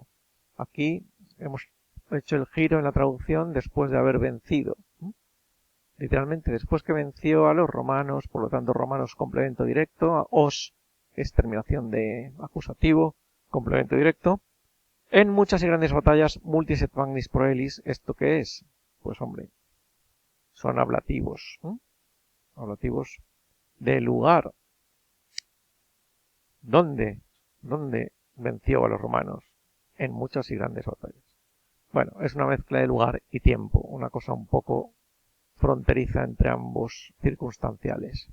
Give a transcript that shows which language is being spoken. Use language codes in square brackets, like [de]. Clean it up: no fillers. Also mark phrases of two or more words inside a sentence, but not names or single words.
[es] Aquí hemos hecho el giro en la traducción después de haber vencido. Literalmente, después que venció a los romanos, por lo tanto, romanos complemento directo, os es terminación de acusativo, complemento directo. En muchas y grandes batallas, [la] multis et magnis proelis, [es] ¿esto qué es? Pues hombre, son ablativos. Ablativos de lugar. ¿Dónde venció a los romanos? En muchas y grandes batallas. Bueno, es una mezcla de lugar y tiempo, una cosa un poco fronteriza entre ambos circunstanciales.